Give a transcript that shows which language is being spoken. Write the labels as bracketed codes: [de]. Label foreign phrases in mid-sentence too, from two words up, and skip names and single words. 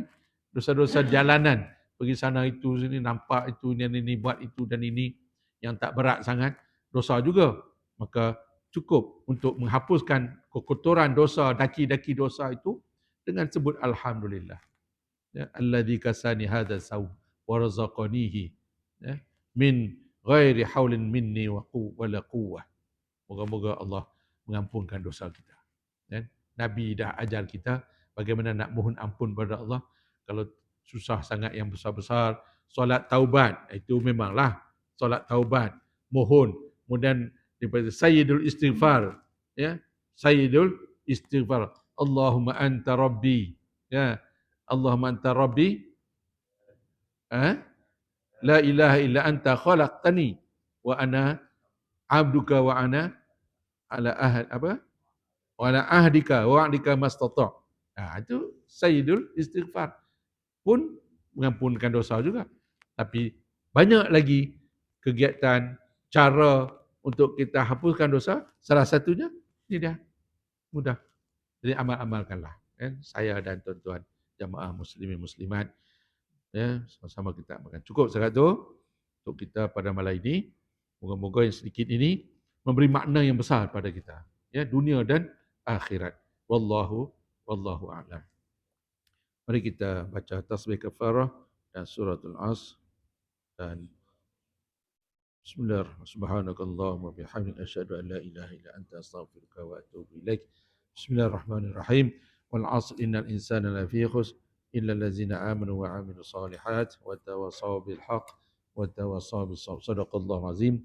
[ms] Dosa-dosa jalanan. Pergi sana itu, sini nampak itu, ini, buat itu dan ini. Yang tak berat sangat. Dosa juga. Maka cukup untuk menghapuskan kekotoran dosa, daki-daki dosa itu dengan sebut Alhamdulillah. Ya, [ar] الذي كساني هذا صوم ورزقنيه, ya, من غير حول مني وقوة. [ms] Moga-moga Allah mengampunkan dosa kita. Ya. Nabi dah ajar kita bagaimana nak mohon ampun pada Allah. Kalau susah sangat yang besar-besar, solat taubat, itu memanglah solat taubat, mohon. Kemudian daripada [ar] سيد الاستغفار, ya, سيد الاستغفار، اللهم أنت ربي, ya, اللهم أنت ربي، لا إله إلا أنت خلقتني وأنا عبدك وأنا على عهد apa? وعلى عهدك ووعدك ما استطعت'. [ms] Itu [ar] سيد الاستغفار. [ms] Pun mengampunkan dosa juga. Tapi banyak lagi kegiatan, cara untuk kita hapuskan dosa. Salah satunya, ini dia, mudah. Jadi amal-amalkanlah. Saya dan tuan-tuan jamaah muslimin muslimat, sama-sama kita amalkan. Cukup sekat tu untuk kita pada malam ini. Moga-moga yang sedikit ini memberi makna yang besar pada kita. Dunia dan akhirat. [ar] والله أعلم. [ms] Mari kita baca tasbih kafarah dan [ar] سورة العصر [ms] dan Bismillahirrahmanirrahim. [ar] سبحانك اللهم بحمدك أشهد أن لا إله إلا أنت أستغفرك وأتوب إليك. بسم الله الرحمن الرحيم. والعصر إن الإنسان لفي خسر إلا الذين آمنوا وعملوا الصالحات وتواصوا بالحق وتواصوا بالصبر.